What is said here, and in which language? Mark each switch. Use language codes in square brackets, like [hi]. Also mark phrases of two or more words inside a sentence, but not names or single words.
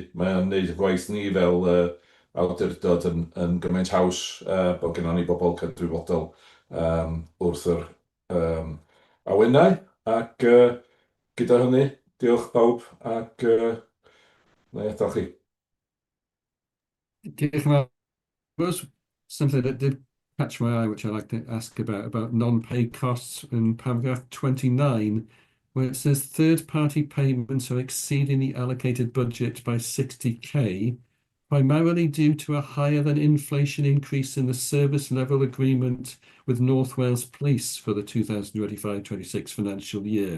[cy] Mae'n gwneud y gwaith ni fel awdurdod yn gymaint haws bod gennym ni bobl cydwybodol wrth yr awennau. Ac gyda hynny, diolch bawb ac na i adael chi. Diolch yn fawr. [en] There was something that did catch my eye, which I'd like to ask about non-paid costs in paragraph 29, where it says third-party payments are exceeding the allocated budget by 60k, primarily due to a higher than inflation increase in the service level agreement with North Wales Police for the 2025-26 financial year.